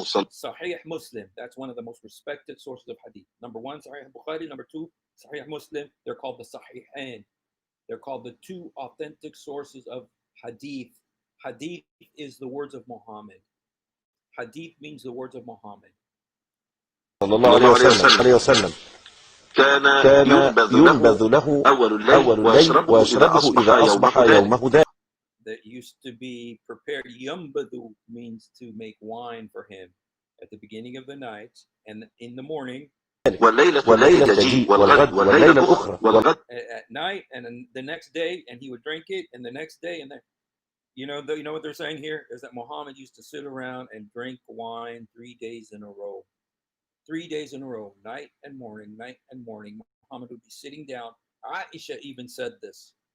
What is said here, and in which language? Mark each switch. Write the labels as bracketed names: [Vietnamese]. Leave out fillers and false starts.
[English] Sahih Muslim, that's one of the most respected sources of hadith. Number one, Sahih Bukhari. Number two, Sahih Muslim. They're called the Sahihain. They're called the two authentic sources of hadith. Hadith is the words of Muhammad. Hadith means the words of Muhammad. [Arabic] صلى الله عليه وسلم كان ينبذ له أول الليل ويشربه إذا أصبح يومه ذلك. [English] That used to be prepared. Yambadu means to make wine for him at the beginning of the night and in the morning. [Arabic] والليلة تجيء والغد والليلة الأخرى. [English] At night and then the next day, and he would drink it, and the next day, and then you know what they're saying here is that Muhammad used to sit around and drink wine 3 days in a row. 3 days in a row, night and morning. Muhammad would be sitting down. Aisha even said this.